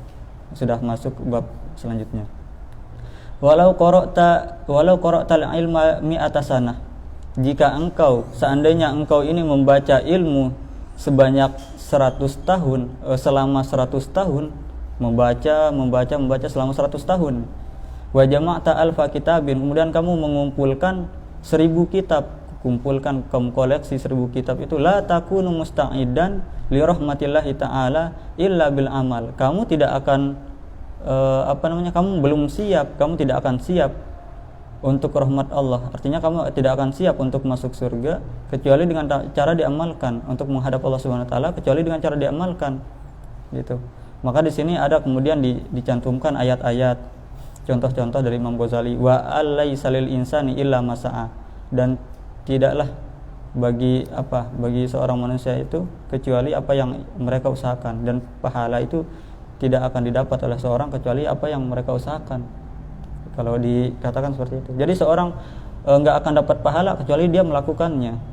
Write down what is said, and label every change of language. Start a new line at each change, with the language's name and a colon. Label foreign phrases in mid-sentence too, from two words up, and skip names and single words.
Indonesian: Sudah masuk bab selanjutnya.
Arabic: ولو قرأت العلم مائة سنة,
Indonesian: jika seandainya engkau ini membaca ilmu sebanyak 100 tahun, selama 100 tahun, membaca selama 100 tahun.
Arabic: وجمعت ألف كتاب,
Indonesian: kemudian kamu mengumpulkan 1000 kitab, kamu koleksi 1000 kitab itu,
Arabic: لا تكون مستعدا لرحمة الله تعالى إلا بالعمل.
Indonesian: Kamu tidak akan kamu belum siap, kamu tidak akan siap untuk rahmat Allah. Artinya kamu tidak akan siap untuk masuk surga kecuali dengan cara diamalkan, untuk menghadap Allah
Arabic: سبحانه وتعالى
Indonesian: kecuali dengan cara diamalkan. Gitu. Maka di sini ada kemudian dicantumkan ayat-ayat contoh-contoh dari Imam Ghazali,
Arabic: وأن ليس للإنسان إلا ما سعى,
Indonesian: dan tidaklah bagi seorang manusia itu kecuali apa yang mereka usahakan, dan pahala itu tidak akan didapat oleh seorang kecuali apa yang mereka usahakan. Kalau dikatakan seperti itu. Jadi seorang enggak akan dapat pahala kecuali dia melakukannya.